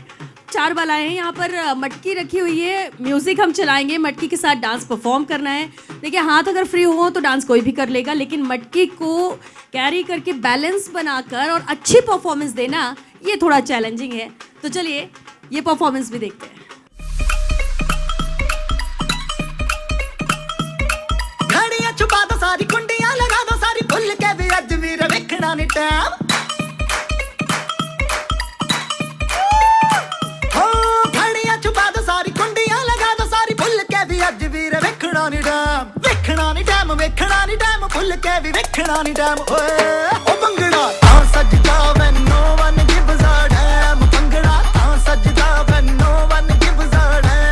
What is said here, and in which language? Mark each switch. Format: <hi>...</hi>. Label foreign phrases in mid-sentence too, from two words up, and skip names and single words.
<hi>4 बालाएं हैं यहाँ पर, मटकी रखी हुई है, म्यूजिक हम चलाएंगे, मटकी के साथ</hi> <en>dance perform</en> <hi>करना है। देखिए, हाथ अगर फ्री हो तो डांस कोई भी कर लेगा, लेकिन मटकी को कैरी करके बैलेंस बनाकर और अच्छी परफॉर्मेंस देना, ये थोड़ा चैलेंजिंग है। तो चलिए ये परफॉर्मेंस भी देखते हैं।</hi> <pa>ਘੜੀਆਂ ਛੁਪਾ ਦੋ ਸਾਰੀ, ਕੁੰਡੀਆਂ ਲਗਾ ਦੋ ਸਾਰੀ, ਭੁੱਲ ਕੇ ਵੀ ਅੱਜ ਵੀਰ ਵੇਖਣਾ ਨੀ ਟਾਈਮ। ਹੋ ਘੜੀਆਂ ਛੁਪਾ ਦੋ ਸਾਰੀ, ਕੁੰਡੀਆਂ ਲਗਾ ਦੋ ਸਾਰੀ, ਭੁੱਲ ਕੇ ਵੀ ਅੱਜ ਵੀਰ ਵੇਖਣਾ ਨੀ ਟਾਈਮ। ਵੇਖਣਾ ਨੀ ਟਾਈਮ, ਵੇਖਣਾ ਨੀ ਟਾਈਮ, ਭੁੱਲ ਕੇ ਵੀ ਵੇਖਣਾ ਨੀ ਟਾਈਮ। ਓ ਭੰਗੜਾ ਤਾਂ ਸਜਦਾ</pa> <en>when no one gives a damn,</en> <pa>ਭੰਗੜਾ ਤਾਂ ਸਜਦਾ</pa> <en>when no one gives a damn।</en>